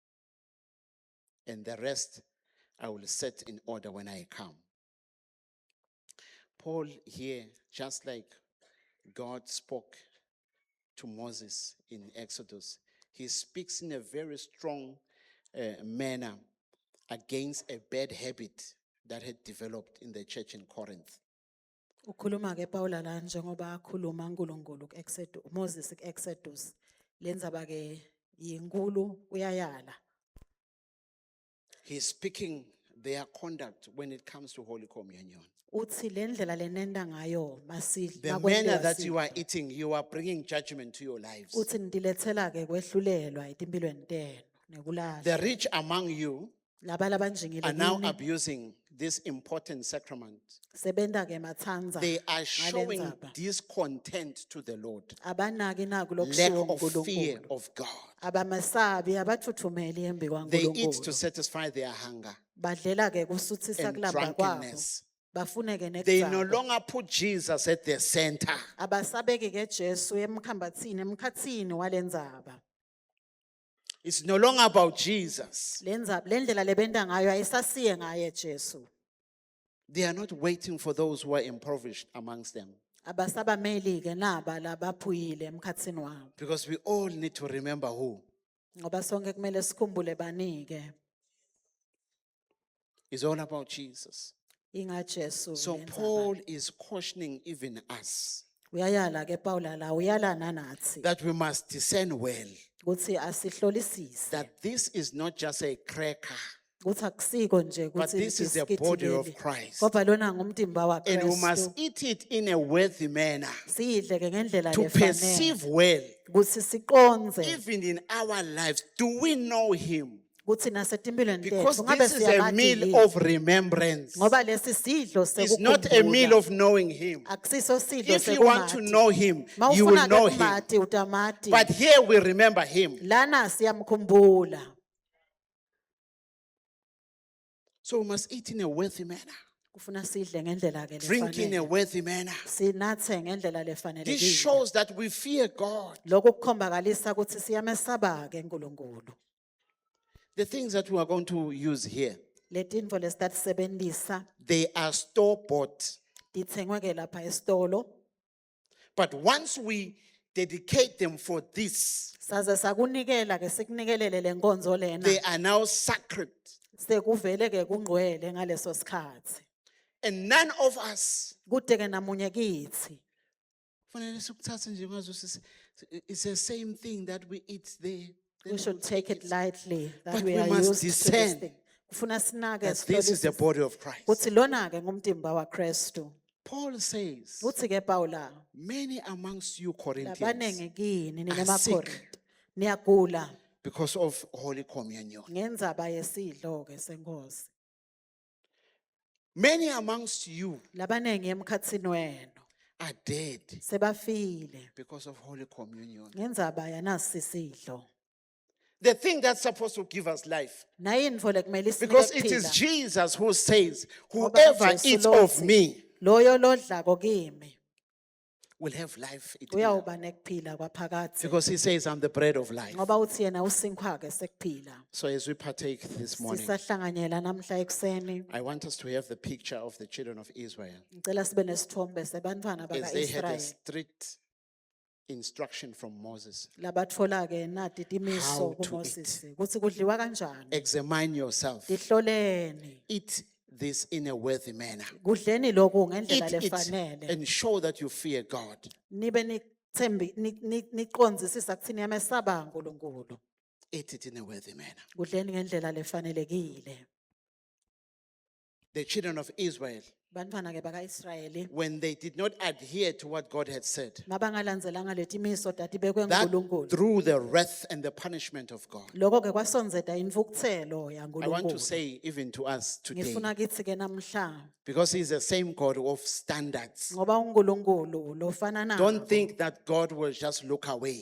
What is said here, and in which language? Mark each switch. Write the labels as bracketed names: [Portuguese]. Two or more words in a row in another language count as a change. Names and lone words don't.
[English] And the rest I will set in order when I come. Paul here, just like God spoke to Moses in Exodus, he speaks in a very strong manner against a bad habit that had developed in the church in Corinth. [Swati] Ukhuluma ke Pawula la njengoba akhuluma uNkulunkulu kuExodus, Moses kuExodus. Lenzaba ke yinkulu uyayala. [English] He's speaking their conduct when it comes to Holy Communion. [Swati] Uthi lendlela lenenda ngayo masidla [English] The manner that you are eating, you are bringing judgment to your lives. [Swati] uthi nidilethela ke kwehlulelwa itimpilweni tenu nekulahla. [English] The rich among you [Swati] Laba labanjingile [English] are now [Swati] kini [English] abusing this important sacrament. [Swati] sebenda ke mathanza. [English] They are showing [Swati] ngalendzaba. [English] discontent to the Lord, [Swati] Abanaki naku [English] lack [Swati] lokushiwo [English] of fear [Swati] uNkulunkulu. [English] of God. [Swati] Abamasabi abathuthumeli embi [English] They eat to [Swati] kwaNkulunkulu. [English] satisfy their hunger [Swati] Badlela ke kusuthisa [English] and [Swati] kulamba kwabo. [English] drunkenness. [Swati] Bafune ke [English] They no [Swati] nekudzaba. [English] longer put Jesus at the center. [Swati] Abasabeki ke Jesu emkhatsini walendzaba. [English] It's no longer about Jesus. [Swati] Lendlela lebenda ngayo ayisasiye ngaye Jesu. [English] They are not waiting for those who are impoverished amongst them. [Swati] Abasabameli ke naba labaphuyile emkhatsini wabo. [English] Because we all need to remember who. [Swati] Ngoba sonke kumele sikhumbule banike [English] It's all about Jesus. [Swati] inga Jesu. [English] So [Swati] lenzaba. [English] Paul is cautioning even us [Swati] Uyayala ke Pawula la uyala nanathi [English] that we must discern well [Swati] ukuthi asihlolisise [English] that this is not just a cracker, [Swati] ukuthi akusiko nje [English] but [Swati] ukuthi [English] this is the [Swati] ibhiskithi [English] body of [Swati] leli. [English] Christ. [Swati] Ngoba lona ngumtimba [English] And we must [Swati] waKristu. [English] eat it in a worthy manner [Swati] Sidle ke ngendlela [English] to [Swati] lefanele [English] perceive well, [Swati] ukuthi siqonze [English] even in our lives, do we know him? [Swati] ukuthi nasetimpilweni [English] Because [Swati] tethu ngabe [English] this is a [Swati] siyamazi [English] meal [Swati] yini. [English] of remembrance. [Swati] Ngoba lesi sidlo [English] It's not a meal [Swati] sekukhumbula [English] of knowing him. [Swati] akusiso sidlo [English] If you want to [Swati] sekumati. [English] know him, you will [Swati] Mawufuna [English] know [Swati] ke [English] him. [Swati] kumati utamati. [English] But here we remember him. [Swati] Lana siyamkhumbula. [English] So we must eat in a worthy manner, [Swati] Kufuna sidle ngendlela ke [English] drink in a [Swati] lefanele. [English] worthy manner. [Swati] Sinathe ngendlela lefanele. [English] This shows that we fear God. [Swati] Lokho kukhombakalisa ukuthi siyamesaba ke uNkulunkulu. [English] The things that we are going to use here, [Swati] Letinto lesitasebenzisa [English] they are store-bought. [Swati] tithengwe ke lapha esitolo. [English] But once we dedicate them for this, [Swati] Saze sakunikela ke sikunikelele lenkonzo lena. [English] they are now sacred. [Swati] Sekuvele ke kungcwele ngaleso sikhathi. [English] And none of us, [Swati] Kude ke namunye kithi. fanele sikuthathe nje ngazuthi [English] it's the same thing that we eat there. Then We should take it lightly that But we we are must used to this discern thing. [Swati] Kufuna sinake [English] that this is the [Swati] sihlolisise [English] body of Christ. [Swati] ukuthi lona ke ngumtimba waKristu. [English] Paul says, [Swati] Uthi ke Pawula, [English] many amongst you Corinthians, [Swati] labanenge kini [English] are [Swati] ninemaKorinte. Niyagula [English] because of Holy Communion. [Swati] ngendzaba yesidlo ke senkosi. [English] Many amongst you [Swati] Labanenge emkhatsini wenu [English] are dead [Swati] sebafile [English] because of Holy Communion. [Swati] ngendzaba yanasi sidlo. [English] The thing that's supposed to give us life. [Swati] Nayintfo lekumele isinike [English] Because it is [Swati] ukuphila. [English] Jesus who says, [Swati] Ngoba [English] whoever [Swati] uJesu [English] eats [Swati] lothi, [English] of me [Swati] Loyo lodlako kimi [English] will have life eternal. [Swati] uyawuba nekuphila kwaphakade. [English] Because he says, I'm the bread of life. [Swati] Ngoba uthi yena usinkwa ke sekuphila. [English] So as we partake this morning, [Swati] Sisahlanganyela namhla ekuseni. [English] I want us to have the picture of the children of Israel [Swati] Ngicela sibe nesithombe sebantwana [English] as they had a [Swati] bakaIsrael. [English] strict instruction from Moses. [Swati] Labatfola ke nati [English] How [Swati] timiso [English] to [Swati] kuMoses ukuthi kudliwa kanjani. [English] Examine yourself. [Swati] Tihloleni. [English] Eat this in a worthy manner. [Swati] Kudleni lokhu ngendlela [English] Eat it [Swati] lefanele. [English] and show that you fear God. [Swati] Nibe nithembi niqondzisisa kuthini yamesaba uNkulunkulu. [English] Eat it in a worthy manner. [Swati] Kudleni ngendlela lefanelekile. [English] The children of Israel, [Swati] Bantwana ke bakaIsrayeli [English] when they did not adhere to what God had said, [Swati] mabangalandzelanga letimiso tatibekwe [English] that [Swati] uNkulunkulu. [English] through the wrath and the punishment of God. [Swati] Lokho ke kwasonzeta imvukuthelo [English] I want to [Swati] yaNkulunkulu. [English] say even to us today, [Swati] Ngifuna kithi ke namhla [English] because he's the same God of standards. [Swati] ngoba uNkulunkulu lofana nabo. [English] Don't think that God will just look away.